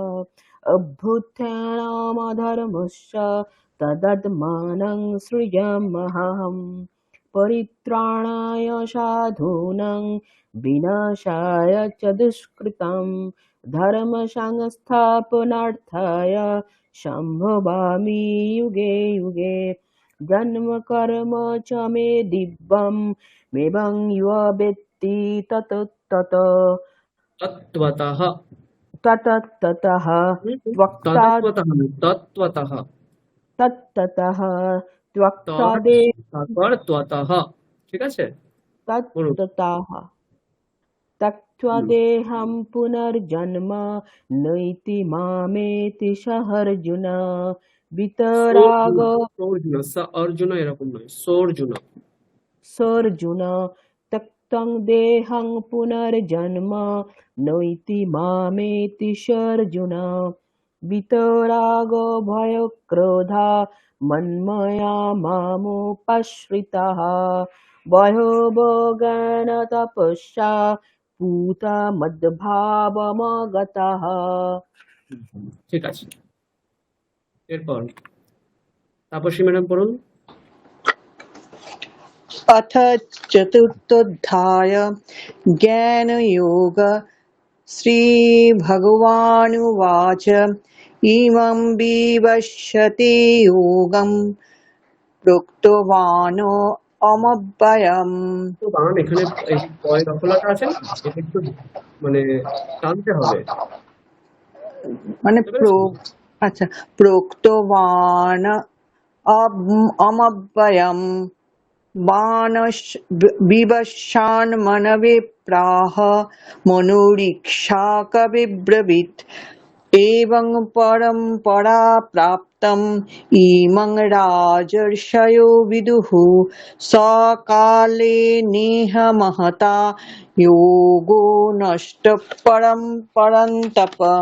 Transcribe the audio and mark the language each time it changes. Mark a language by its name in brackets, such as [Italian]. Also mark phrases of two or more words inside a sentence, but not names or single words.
[Sanskrit] अभ्युत्थानमधर्मस्य तदात्मानं सृजाम्यहम् परित्राणाय साधूनां विनाशाय च दुष्कृतं धर्मसंस्थापनार्थाय सम्भवामि युगे युगे जन्म कर्म च मे दिव्यम् एवं यो वेत्ति ततः তত্ত্বতः, ततः তত্ত্বতः তত্ত্বতः, [Bangla] ঠিক আছে? বলুন। [Sanskrit] त्यक्त्वा पुनर्जन्म नैति मामेति सहर्जुन वितराग [Bangla] অর্জুন, অর্জুন এরকম নয়, সোর্জুন। [Sanskrit] सोऽर्जुन त्यक्तं देहं पुनर्जन्म नैति मामेति सर्जुन वितरागो भयक्रोधा मन्मया मामुपाश्रिताः बहवो ज्ञानतपस्या पूता मद्भावमगतः। [Bangla] ঠিক আছে, এরপর তাপসী ম্যাডাম পড়ুন। [Sanskrit] अथ चतुर्थोऽध्याय ज्ञानयोग। श्रीभगवानुवाच इमं विवस्वते योगं प्रोक्तवान् अमव्ययम्। [Bangla] তো বানান এখানে এই পয় দখলাটা আছে না, এটা একটু মানে টানতে হবে, মানে বুঝতে পেরেছো? [Sanskrit] আচ্ছা, প্रोक्तवान् अमव्ययम् विवशान् मनवे प्राह मनोरीक्षा कविब्रवीत् एवं परम्परा प्राप्तम् इमं राजर्षयो विदुः सकाले नेह महता योगो नष्ट परन्तप